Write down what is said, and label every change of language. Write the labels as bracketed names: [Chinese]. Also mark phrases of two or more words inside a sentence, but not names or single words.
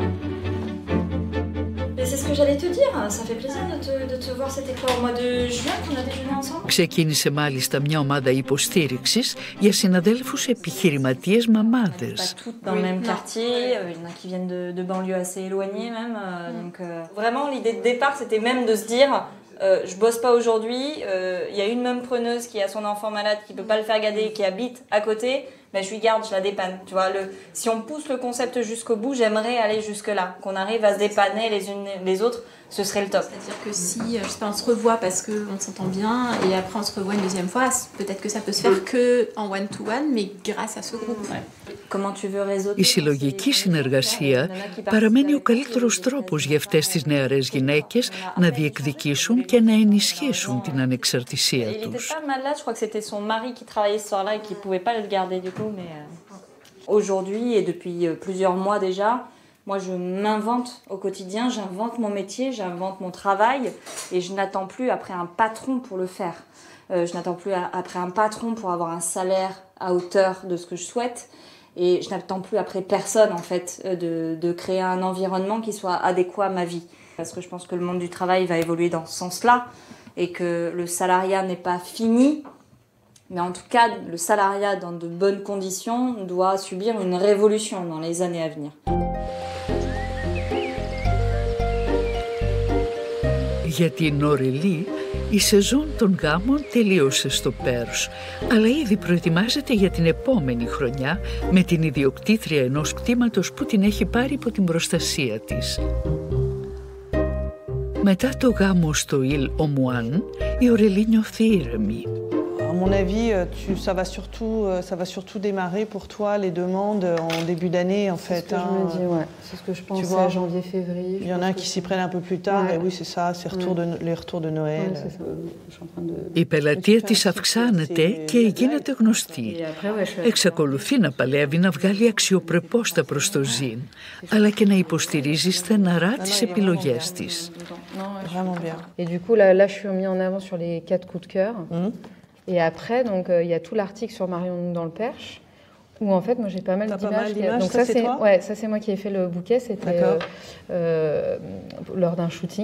[Greek] Ξεκίνησε μάλιστα μια ομάδα υποστήριξης για συναδέλφους επιχειρηματίες μαμάδες. [French] Je bosse pas aujourd'hui, y a une même preneuse qui a son enfant malade, qui peut pas le faire garder, qui habite à côté, ben je lui garde, je la dépanne. Tu vois, si on pousse le concept jusqu'au bout, j'aimerais aller jusque-là, qu'on arrive à se dépanner les unes les autres, ce serait le top. C'est-à-dire que si, je sais pas, on se revoit parce qu'on s'entend bien, et après on se revoit une deuxième fois, peut-être que ça peut se faire que en [English] one-to-one, [French] mais grâce à ce groupe. Ouais. [Greek] Η συλλογική συνεργασία παραμένει ο καλύτερος τρόπος για αυτές τις νεαρές γυναίκες να διεκδικήσουν και να ενισχύσουν την ανεξαρτησία τους. [French] Aujourd'hui et depuis plusieurs mois déjà, moi je m'invente au quotidien, j'invente mon métier, j'invente mon travail et je n'attends plus après un patron pour le faire. Je n'attends plus après un patron pour avoir un salaire à hauteur de ce que je souhaite. Et je n'attends plus après personne, en fait, de créer un environnement qui soit adéquat à ma vie. Parce que je pense que le monde du travail va évoluer dans ce sens-là et que le salariat n'est pas fini. Mais en tout cas, le salariat dans de bonnes conditions doit subir une révolution dans les années à venir. [Greek] Για την Ορελή, η σεζόν των γάμων τελείωσε στο Πέρς, αλλά ήδη προετοιμάζεται για την επόμενη χρονιά με την ιδιοκτήτρια ενός κτήματος που την έχει πάρει υπό την προστασία της. Μετά το γάμο στο Île aux Moines, η Ορελή νιώθει ήρεμη. [French] À mon avis, ça va surtout démarrer pour toi les demandes en début d'année, en fait. C'est ce que je me dis, ouais. C'est ce que je pense à janvier-février. Il y en a qui s'y prennent un peu plus tard, et oui, c'est ça, c'est les retours de Noël. Ouais, c'est ça. Je suis en train de... [Greek] Η πελατεία της αυξάνεται και γίνεται γνωστή. Εξακολουθεί να παλεύει να βγάλει αξιοπρεπώς τα προς το ζήν, αλλά και να υποστηρίζει στεναρά τις επιλογές της. [French] Vraiment bien. Et du coup, là, je suis mis en avant sur les 4 coups de cœur. Et après, donc, il y a tout l'article sur Marion dans le Perche, où en fait, moi, j'ai pas mal d'images. Donc ça, c'est toi ? Ouais, ça, c'est moi qui ai fait le bouquet. C'était lors d'un shooting.